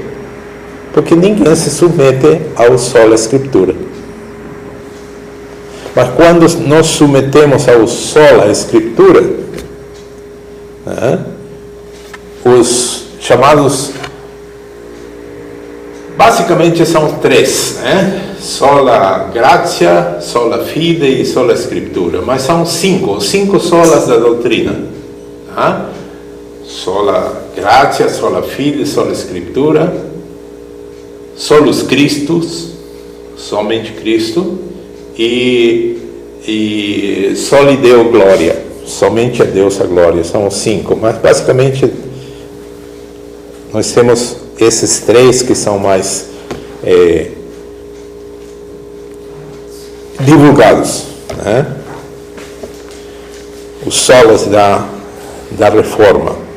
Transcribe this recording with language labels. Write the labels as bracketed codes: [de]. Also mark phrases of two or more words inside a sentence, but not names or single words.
[pt] Porque ninguém se submete ao solo Escritura. Mas quando nos submetemos ao solo Escritura, os chamados, basicamente são três, [la] sola gratia, sola fide [pt] e sola Escritura, mas são cinco solas da doutrina, [la] sola gratia, sola fide, sola Escritura, solus Christus, [pt] somente Cristo, e [la] soli Deo glória, [pt] somente a Deus a glória. São os cinco, mas basicamente nós temos esses três que são mais divulgados, os solas da reforma.